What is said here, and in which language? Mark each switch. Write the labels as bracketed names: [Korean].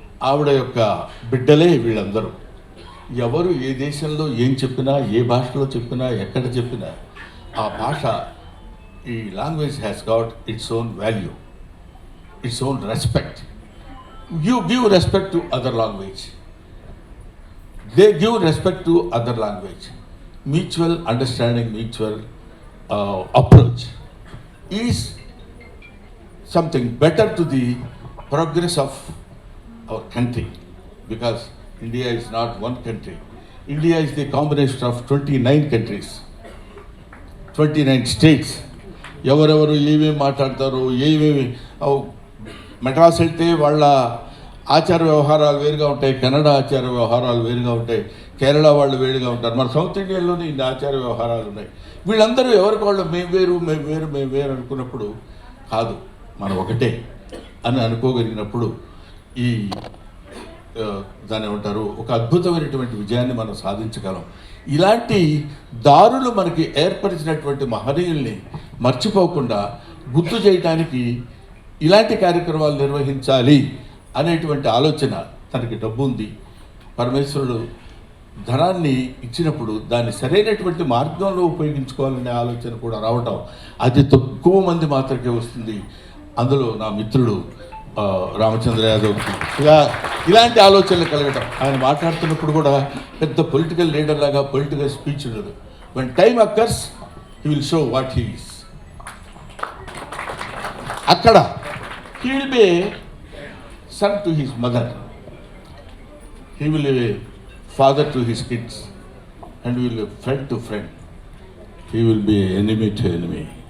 [Telugu] ఆవిడ యొక్క బిడ్డలే వీళ్ళందరూ. ఎవరు ఏ దేశంలో ఏం చెప్పినా, ఏ భాషలో చెప్పినా, ఎక్కడ చెప్పినా ఆ భాష, ఈ [English] Language has got its own value, its own respect. You give respect to other language. They give respect to other language. Mutual understanding, mutual approach is something better to the progress of our country, because India is not one country. India is the combination of 29 countries, 29 states. [Telugu] ఎవరెవరు ఏమేమి మాట్లాడతారు, ఏమేమి మెడ్రాస్ వెళ్తే వాళ్ళ ఆచార వ్యవహారాలు వేరుగా ఉంటాయి, కన్నడ ఆచార వ్యవహారాలు వేరుగా ఉంటాయి, కేరళ వాళ్ళు వేరుగా ఉంటారు. మన సౌత్ ఇండియాలోనే ఇన్ని ఆచార వ్యవహారాలు ఉన్నాయి. వీళ్ళందరూ ఎవరికి వాళ్ళు మేము వేరు అనుకున్నప్పుడు కాదు, మనం ఒకటే అని అనుకోగలిగినప్పుడు ఈ దాన్ని ఏమంటారు, ఒక అద్భుతమైనటువంటి విజయాన్ని మనం సాధించగలం. ఇలాంటి దారులు మనకి ఏర్పరిచినటువంటి మహనీయుల్ని మర్చిపోకుండా గుర్తు చేయటానికి ఇలాంటి కార్యక్రమాలు నిర్వహించాలి అనేటువంటి ఆలోచన. తనకి డబ్బు ఉంది, పరమేశ్వరుడు ధనాన్ని ఇచ్చినప్పుడు దాన్ని సరైనటువంటి మార్గంలో ఉపయోగించుకోవాలనే ఆలోచన కూడా రావటం అతి తక్కువ మంది మాత్రమే వస్తుంది. అందులో నా మిత్రుడు రామచంద్ర యాదవ్ ఇలాంటి ఆలోచనలు కలగటం. ఆయన మాట్లాడుతున్నప్పుడు కూడా పెద్ద పొలిటికల్ లీడర్ లాగా పొలిటికల్ స్పీచ్ ఉండదు. [English] when time occurs he will show what he is. [Telugu] అక్కడ [English] he will be a son to his mother, he will be a father to his kids, and he will be friend to friend, he will be enemy to enemy.